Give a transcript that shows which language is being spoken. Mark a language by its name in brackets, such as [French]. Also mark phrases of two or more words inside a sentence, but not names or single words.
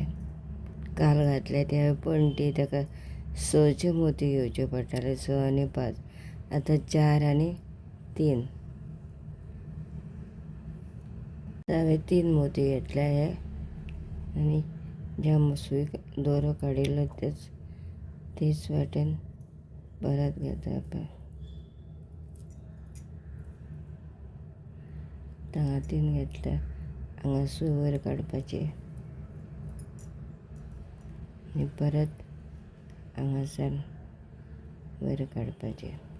[Konkani] काल घातले त्या पणटी त्या सचे मोती घेवचे पडटाले. 6 आणि 5. आता 4 आणि 3. हांवें 3 मोती घेतले आहे आणि ज्या सुई दोरो काडिल्लो तेच वाटेन परत घेता आपण. हांगा 3 घेतल्या. हांगा सुई वयर काडपाची आणि परत हांगासान वयर काडपाची.